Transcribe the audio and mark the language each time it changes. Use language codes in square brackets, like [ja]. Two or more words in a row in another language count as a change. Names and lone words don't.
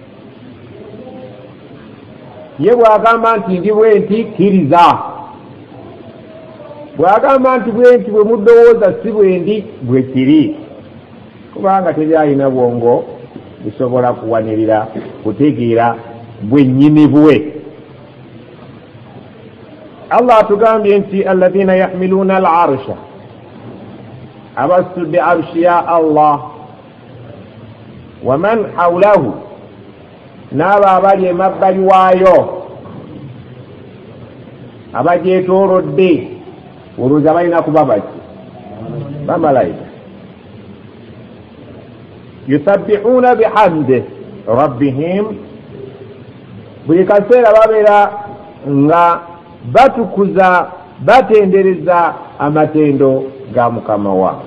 [lg] Ye bw'agamba nti ndi bwe nti kkiriza, bw'agamba nti bwe nti bwe muddowooza si bwe ndi bwe kiri, kubanga tebyalina bwongo busobola kuwanirira kutegeera bwennyini bwe. Allah atugambye nti [ar] الذين يحملون العرش, [lg] abasudde arshi ya Allah, [ar] ومن حوله, [lg] n'abo abali emabbali waayo abagyetoolodde. Olowooza balina kuba baki? Bamalayika. [ar] يسبحون بحمد ربهم, [lg] buli kaseera babeera nga batukuza batendereza amatendo ga mukama waabwe.